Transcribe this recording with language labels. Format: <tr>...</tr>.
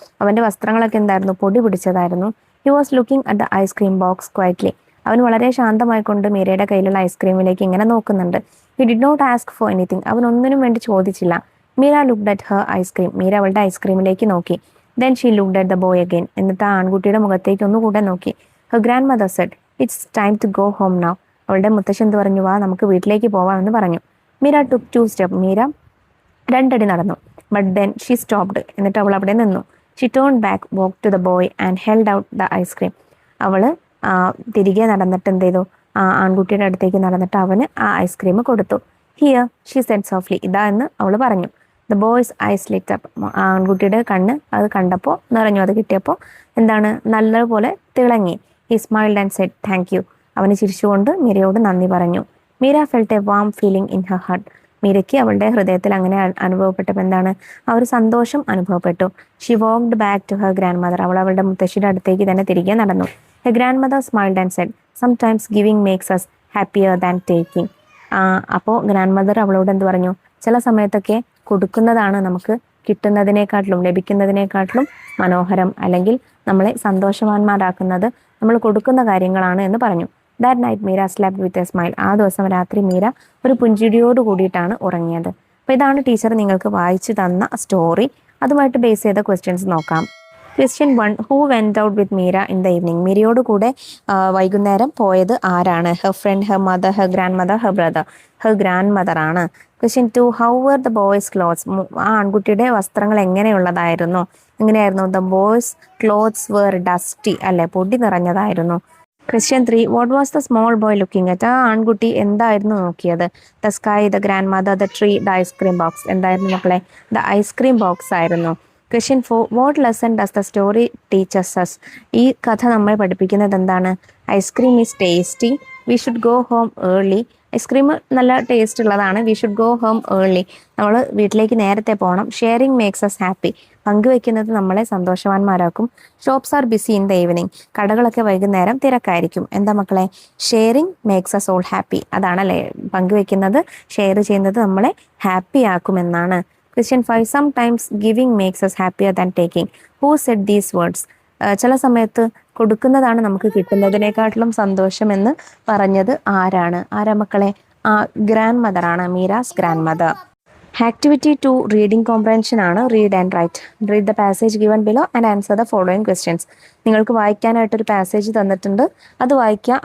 <ml>അവൻ്റെ വസ്ത്രങ്ങളൊക്കെ എന്തായിരുന്നു, പൊടി പിടിച്ചതായിരുന്നു.</ml> <en>He was looking at the ice cream box quietly.</en> <ml>അവൻ വളരെ ശാന്തമായിക്കൊണ്ട് മീരയുടെ കയ്യിലുള്ള ഐസ്ക്രീമിലേക്ക് ഇങ്ങനെ നോക്കുന്നുണ്ട്.</ml> <en>He did not ask for anything.</en> <ml>അവൻ ഒന്നിനും വേണ്ടി ചോദിച്ചില്ല.</ml> <en>Meera looked at her ice cream.</en> <ml>Meera അവളുടെ ഐസ്ക്രീമിലേക്ക് നോക്കി.</ml> <en>Then she looked at the boy again.</en> <ml>എന്നിട്ട് ആ ആൺകുട്ടിയുടെ മുഖത്തേക്ക് ഒന്നുകൂടെ നോക്കി.</ml> <en>Her grandmother said, "It's time to go home now."</en> <ml>അവളുടെ മുത്തശ്ശി എന്ത് പറഞ്ഞു, വാ നമുക്ക് വീട്ടിലേക്ക് പോവാമെന്ന് പറഞ്ഞു.</ml> <en>Meera took 2 steps.</en> <ml>മീര 2 അടി നടന്നു.</ml> <en>But then she stopped.</en> <ml>എന്നിട്ട് അവൾ അവിടെ നിന്നു.</ml> <en>She turned back, walked to the boy and held out the ice cream.</en> <ml>അവൾ തിരികെ നടന്നിട്ട് എന്ത് ചെയ്തു, ആൺകുട്ടിയുടെ അടുത്തേക്ക് നടന്നിട്ട് അവന് ആ ഐസ്ക്രീം കൊടുത്തു.</ml> <en>Here, she said softly.</en> <ml>ഇതാ എന്ന് അവൾ പറഞ്ഞു.</ml> <en>The boy's eyes lit up.</en> <ml>ആൺകുട്ടിയുടെ കണ്ണ് അത് കണ്ടപ്പോൾ നിറഞ്ഞു. അത് കിട്ടിയപ്പോൾ എന്താണ്, നല്ലപോലെ തിളങ്ങി.</ml> <en>He smiled and said, "Thank you."</en> <ml>അവന് ചിരിച്ചുകൊണ്ട് മീരയോട് നന്ദി പറഞ്ഞു.</ml> <en>Meera felt a warm feeling in her heart.</en> <ml>മീരയ്ക്ക് അവളുടെ ഹൃദയത്തിൽ അങ്ങനെ അനുഭവപ്പെട്ടപ്പോൾ എന്താണ്, ആ ഒരു സന്തോഷം അനുഭവപ്പെട്ടു.</ml> <en>She walked back to her grandmother.</en> <ml>അവൾ അവളുടെ മുത്തശ്ശിയുടെ അടുത്തേക്ക് തന്നെ തിരികെ നടന്നു.</ml> <en>Her grandmother smiled and said, "Sometimes giving makes us happier than taking."</en> <ml>അപ്പോൾ ഗ്രാൻഡ് മദർ അവളോട് എന്ത് പറഞ്ഞു, ചില സമയത്തൊക്കെ കൊടുക്കുന്നതാണ് നമുക്ക് കിട്ടുന്നതിനേക്കാട്ടിലും ലഭിക്കുന്നതിനേക്കാട്ടിലും മനോഹരം, അല്ലെങ്കിൽ നമ്മളെ സന്തോഷവാന്മാരാക്കുന്നത് നമ്മൾ കൊടുക്കുന്ന കാര്യങ്ങളാണ് എന്ന് പറഞ്ഞു.</ml> <en>That night Meera slept with a smile.</en> <ml>ആ ദിവസം രാത്രി മീര ഒരു പുഞ്ചിരിയോട് കൂടിയിട്ടാണ് ഉറങ്ങിയത്. അപ്പോൾ ഇതാണ് ടീച്ചർ നിങ്ങൾക്ക് വായിച്ചു തന്ന സ്റ്റോറി. അതുമായിട്ട് ബേസ് ചെയ്ത ക്വസ്റ്റ്യൻസ് നോക്കാം.</ml> <en>Question 1. Who went out with Meera in the evening?</en> <ml>മീരയോട് കൂടെ വൈകുന്നേരം പോയത് ആരാണ്?</ml> <en>Her friend, her mother, her grandmother, her brother. Her grandmother ആണ്. Question 2. How were the boys' clothes?</en> <ml>ആ ആൺകുട്ടിയുടെ വസ്ത്രങ്ങൾ എങ്ങനെയുള്ളതായിരുന്നു? എങ്ങനെയായിരുന്നു?</ml> <en>The boys' clothes were dusty.</en> <ml>അല്ലെ, പൊടി നിറഞ്ഞതായിരുന്നു.</ml> <en>Question 3. What was the small boy looking at?</en> <ml>ആ ആൺകുട്ടി എന്തായിരുന്നു നോക്കിയത്?</ml> <en>The sky, the grandmother, the tree, the ice cream box.</en> <ml>എന്തായിരുന്നു മക്കളെ?</ml> <en>The ice cream box ആയിരുന്നു. Question 4. What lesson does the story teaches us?</en> <ml>ഈ കഥ നമ്മളെ പഠിപ്പിക്കുന്നത് എന്താണ്?</ml> <en>Ice cream is tasty. We should go home early.</en> <ml>Ice cream നല്ല taste ഉള്ളതാണ്.</ml> <en>We should go home early.</en> <ml>നമ്മൾ വീട്ടിലേക്ക് നേരത്തെ പോകണം.</ml> <en>Sharing makes us happy.</en> <ml>പങ്കുവെക്കുന്നത് നമ്മളെ സന്തോഷവാന്മാരാക്കും.</ml> <en>Shops are busy in the evening.</en> <ml>കടകളൊക്കെ വൈകുന്നേരം തിരക്കായിരിക്കും. എന്താ മക്കളെ?</ml> <en>Sharing makes us all happy.</en> <ml>അതാണല്ലേ, പങ്കുവെക്കുന്നത്, ഷെയർ ചെയ്യുന്നത് നമ്മളെ happy ആക്കുമെന്നാണ്.</ml> <en>Question 5. Sometimes giving makes us happier than taking. Who said these words?</en> <ml>ചില സമയത്ത് കൊടുക്കുന്നതാണ് നമുക്ക് കിട്ടുന്നതിനേക്കാട്ടിലും സന്തോഷമെന്ന് പറഞ്ഞത് ആരാണ്? മക്കളെ? ഗ്രാൻഡ് മദർ ആണ്, Meera's grand mother. Activity 2 reading comprehension ആണ്.</ml> <en>Read and write. Read the passage given below and answer the following questions.</en> <ml>നിങ്ങൾക്ക് വായിക്കാനായിട്ടൊരു പാസേജ് തന്നിട്ടുണ്ട്, അത് വായിക്കുക.</ml>